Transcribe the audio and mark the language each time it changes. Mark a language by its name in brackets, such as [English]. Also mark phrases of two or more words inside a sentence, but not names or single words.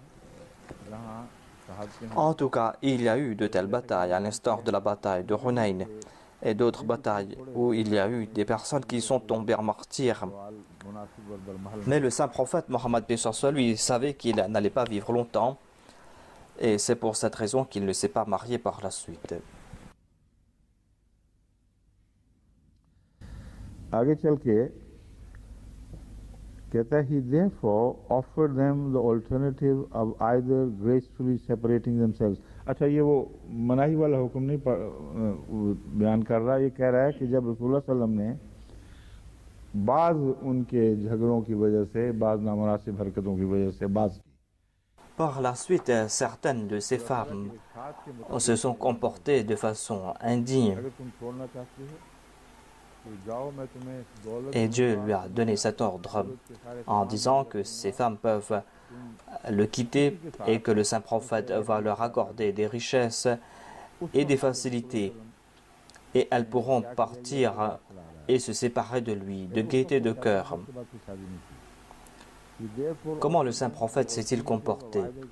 [French] En tout cas, il y a eu de telles batailles, à l'instar de la bataille de Hunayn et d'autres batailles où il y a eu des personnes qui sont tombées en martyrs. Mais le saint prophète Mohammed lui savait qu'il n'allait pas vivre longtemps et c'est pour cette raison qu'il ne s'est pas marié par la suite. [Urdu] آگے چل کے کہتا ہے [English] he therefore offered them the alternative of either gracefully separating themselves. [Urdu] اچھا یہ وہ ممانعت والا حکم نہیں بیان کر رہا، یہ کہہ رہا ہے کہ جب رسول اللہ [Arabic] صلى الله عليه وسلم [Urdu] نے بعض ان کے جھگڑوں کی وجہ سے، بعض نامناسب حرکتوں کی وجہ سے بعض کی. [French] Par la suite, certaines de ces femmes se sont comportées de façon indigne [Urdu] اگر تم چھوڑنا چاہتی ہو تو جاؤ، میں تمہیں دولت [French] et Dieu [Urdu] دوں گا, [French] lui a donné cet ordre [Urdu] دولت کے سارے [French] en [Urdu] تمام [French] disant que ces femmes peuvent le quitter et que le saint prophète va leur accorder des richesses et des facilités et elles pourront partir et se séparer de lui, de gaieté de cœur. Comment le saint prophète s'est-il comporté?